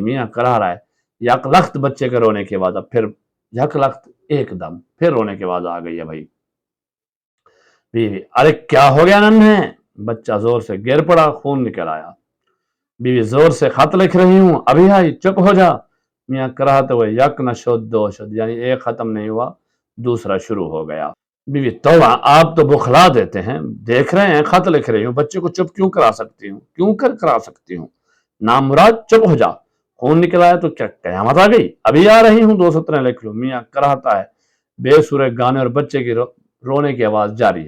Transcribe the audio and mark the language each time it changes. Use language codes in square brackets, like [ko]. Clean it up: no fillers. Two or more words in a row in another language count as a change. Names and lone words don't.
[ur] میاں کراہ رہا ہے، یک لخت بچے کے رونے کے بعد، اب پھر یک لخت ایک دم پھر رونے کے بعد آ گئی ہے بھائی۔ بیوی ارے کیا ہو گیا ننھے؟ بچہ زور سے گر پڑا، خون نکل آیا۔ بیوی زور سے خط لکھ رہی ہوں، ابھی آئی، چپ ہو جا۔ میاں کراہتے ہوئے [fa] یک نہ شد دو شد، [ur] یعنی ایک ختم نہیں ہوا دوسرا شروع ہو گیا۔ بیوی توبہ، آپ تو بخلا دیتے ہیں، دیکھ رہے ہیں خط لکھ رہی ہوں، بچے کو چپ کیوں کرا سکتی ہوں؟ نام مراد چپ ہو جا، خون نکل آیا تو کیا قیامت آ گئی؟ ابھی آ رہی ہوں، 2 سطریں لکھ لوں۔ میاں کراہتا ہے، بے سورے گانے اور بچے کی رونے کی آواز جاری ہے۔